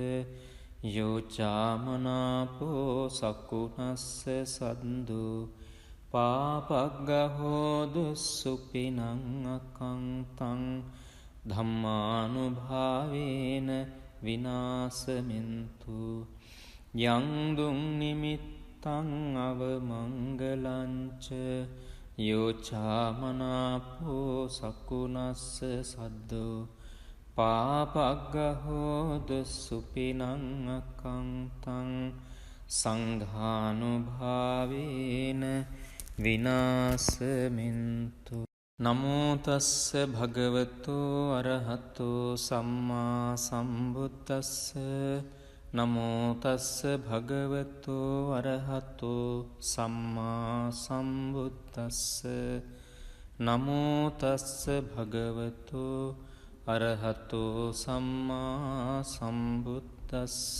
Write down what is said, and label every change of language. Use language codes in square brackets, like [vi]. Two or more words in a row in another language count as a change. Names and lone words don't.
[pi] යෝචාමනාපෝ සකුණස්ස සද්දෝ පාපග්ගහෝදු සුපිනං අකංතං ධම්මානුභාවේන විනාසමින්තු යං දුං නිමිත්තං අවමංගලංච යෝචාමනාපෝ සකුණස්ස සද්දෝ පාපග්ගහෝදු සුපිනං අකංතං සංඝානුභාවේන විනාසමින්තු නමෝ තස්ස භගවතු අරහතෝ සම්මා සම්බුද්දස්ස නමෝ තස්ස භගවතු අරහතෝ සම්මා සම්බුද්දස්ස නමෝ තස්ස භගවතු අරහතෝ සම්මා සම්බුද්දස්ස